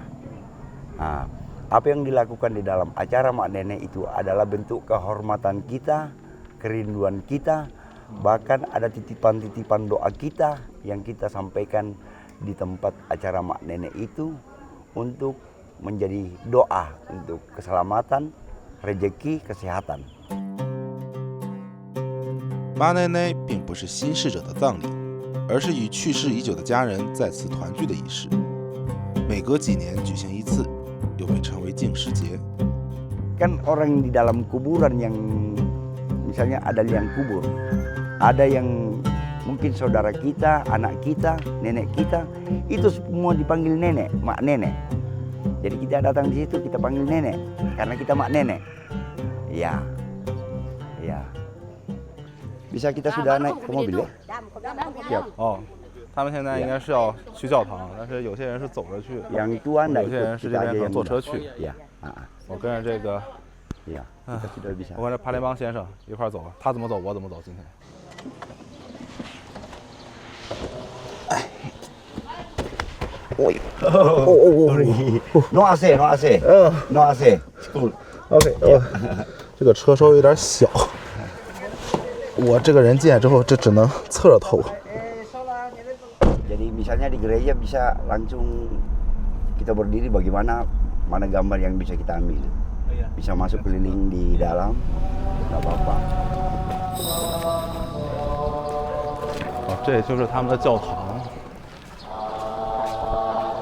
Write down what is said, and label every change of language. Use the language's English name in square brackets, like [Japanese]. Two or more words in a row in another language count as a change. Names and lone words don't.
[Indonesian] Nah, apa yang dilakukan di dalam acara mak nenek itu adalah bentuk kehormatan kita, kerinduan kita. Bahkan ada titipan-titipan doa kita yang kita sampaikan di tempat acara mak nenek itu untuk menjadi doa untuk keselamatan, rezeki, kesehatan. [Chinese] 马奶奶并不是新逝者的葬礼，而是与去世已久的家人再次团聚的仪式。每隔几年举行一次，又被称为净世节。 [Indonesian] Kan orang di dalam kuburan yang misalnya ada liang kubur, ada yang mungkin saudara kita, anak kita, nenek kita, itu semua dipanggil nenek, mak nenek. Jadi kita datang di situ kita panggil nenek karena kita mak nenek. Ya, ya. Bisa kita sudah naik ke mobil ya? Siap. [Chinese] 哦，他们现在应该是要去教堂，但是有些人是走着去， [Indonesian] Yang tua ndak [Chinese] 有些人 [Indonesian] ikut, [Chinese] 是 [Indonesian] kita [Chinese] 这边 [Indonesian] aja [Chinese] 可能 [Indonesian] yang [Chinese] 坐 [Indonesian] muda. [Chinese] 车去。 [Indonesian] Ya, [Chinese] 我跟着这个， [Indonesian] ya, kita sudah bisa. [Chinese] 我跟着帕联邦先生一块儿走，他怎么走我怎么走。今天。 [English] No AC, no AC, no AC. [Chinese] OK， 这个车稍微有点小，我这个人进来之后，这只能侧着头。 [Indonesian] Jadi misalnya di gereja bisa langsung kita berdiri bagaimana mana gambar yang bisa kita ambil. Bisa masuk keliling di dalam, nggak apa-apa. [Chinese] 这就是他们的教堂。